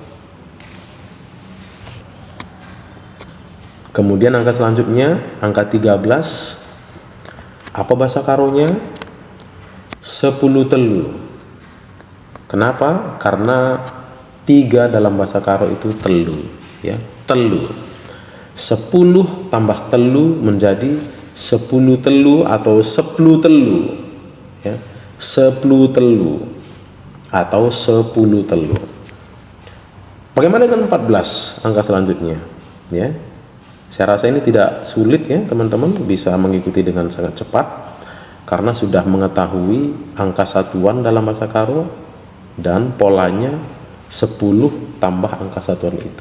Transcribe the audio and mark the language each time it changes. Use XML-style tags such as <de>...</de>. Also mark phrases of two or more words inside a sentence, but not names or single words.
<id>Kemudian angka selanjutnya, angka 13. Apa bahasa Karonya? 10 telu. Kenapa? Karena 3 dalam bahasa Karo itu telu ya, telu. 10 tambah telu menjadi 10 telu atau 10 telu ya, 10 telu atau 10 telu. Bagaimana dengan 14, angka selanjutnya ya? Saya rasa ini tidak sulit ya teman-teman, bisa mengikuti dengan sangat cepat. karena sudah mengetahui angka satuan dalam bahasa Karo dan polanya 10 tambah angka satuan itu.</id>